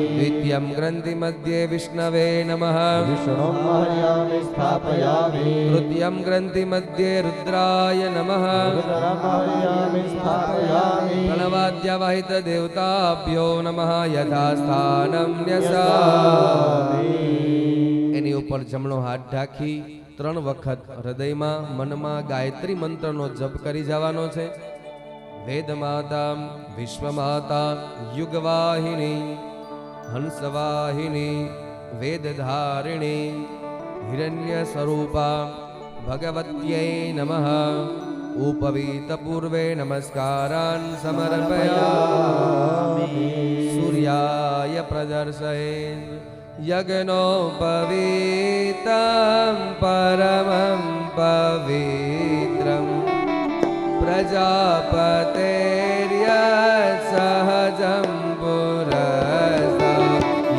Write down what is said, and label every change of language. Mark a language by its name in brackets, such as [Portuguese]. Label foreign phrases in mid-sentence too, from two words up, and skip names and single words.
[Sanskrit] द्वितीयं ग्रन्थि मध्ये विष्णवे नमः विष्णुम् आवाहयामि स्थापयामि तृतीयं ग्रन्थि मध्ये रुद्राय नमः रुद्रम् आवाहयामि स्थापयामि प्रणवाद्यवहित देवताभ्यो नमः यथास्थानं न्यसा [Gujarati] એની ઉપર જમણો હાથ ઢાંકી 3 વખત હૃદયમાં મનમાં ગાયત્રી મંત્રનો જપ કરી જવાનો છે [Sanskrit] વેદ માતા વિશ્વમાતા યુગવાહિની હંસવાહિની વેદધારિણી હિરણ્ય સ્વરૂપા ભગવત્यै નમઃ ઉપવીત પૂર્વે નમસ્કારાન સમર્પયામિ સૂર્યાય પ્રદર્શયेत् यज्ञोपवीतं परमं पवित्रं प्रजापतेर्यत्सहजं पुरस्तात्